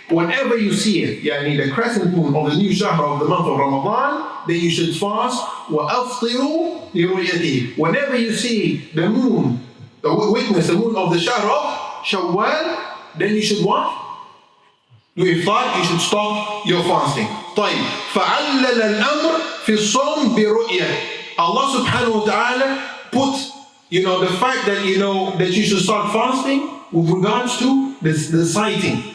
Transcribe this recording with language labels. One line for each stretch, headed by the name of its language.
English: Whenever you see it, yani the crescent moon of the new shahr of the month of Ramadan, then you should fast.
Arabic: Wa aftiru li ru'yatihi.
English: Whenever you see the moon, the moon of the shahr of Shawwal, then you should what? You iftar, you should stop your fasting.
Arabic: طيب. فعلل الأمر في الصوم برؤية.
English: Allah subhanahu wa ta'ala put the fact that that you should start fasting with regards to the sighting.